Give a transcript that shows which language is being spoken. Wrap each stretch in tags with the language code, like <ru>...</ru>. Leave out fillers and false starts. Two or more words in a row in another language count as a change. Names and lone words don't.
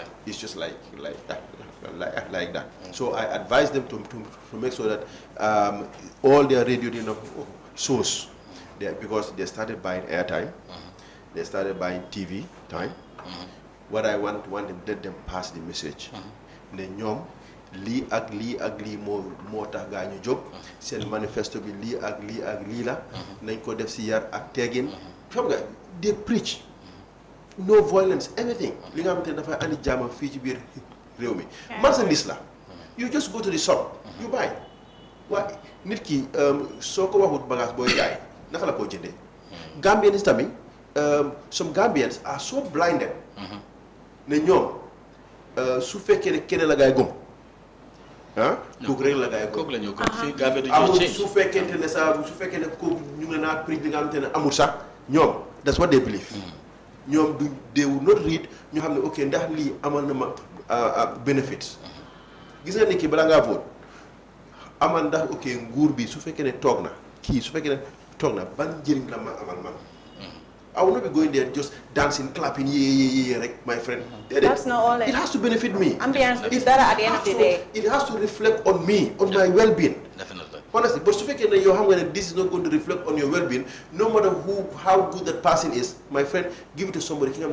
<en>It's just like that. So I advise them to make sure that all their radio shows, because they started buying airtime, they started buying TV time. What I want them, let them pass the message.</en> <wo>Ne ñoom lii ak lii moo tax gaa ñu jóg seen manifesto bi lii ak lii la nañ ko def si yar ak teggin xam nga</wo> <en>they preach no violence anything</en> <wo>li nga xamante ne dafay andi jàmm fii ci biir réew mi marchandise la</wo> <en>you just go to the shop you buy</en> <wo>waaye nit ki soo ko waxut bagage booy jaay naka la koo jëndee Gambians tamit</wo> <en>some Gambians are so blinded</en> <wo>ne ñoom su fekkee ne keneen la gaay gëm kooku rek la gaay gëm kooku la ñu gëm fii Gambie du amul change. su fekkente ne su fekkee ne kooku ñu ngi naa prix bi nga xamante ne amul sax ñoom</wo> <en>that's what they believe</en> <wo>ñoom du</wo> <en>they will not read</en> <wo>ñu xam ne ok ndax lii amal na ma benefits gis nga nit ki balaa ngaa vote amal ndax ok nguur bi su fekkee ne toog na kii su fekkee ne toog na ban njëriñ la ma amal man</wo> <en>I will not be going there just dancing, clapping, yeah, like my friend. That's not all it has to benefit me. Ambience is better at the end of the day. It has to reflect on me, on my well-being. Definitely. Honestly, but if you have when this is not going to reflect on your well-being, no matter how good that person is, my friend, give it to somebody.</en>